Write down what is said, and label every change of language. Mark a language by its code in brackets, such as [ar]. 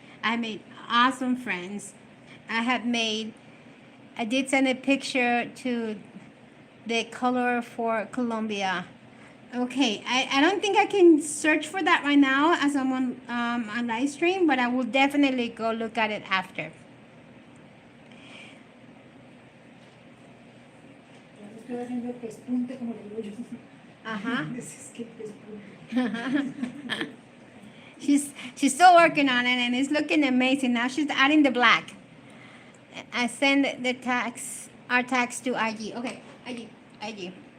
[en] I made awesome friends. I did send a picture to the color for Colombia. Okay, I don't think I can search for that right now as I'm on live stream, but I will definitely go look at it after. [es] Estoy haciendo el pespunte como le digo yo. Uh-huh. Es que pespunte. [en] She's still working on it and it's looking amazing. Now she's adding the black. I send our tags to IG. Okay, IG.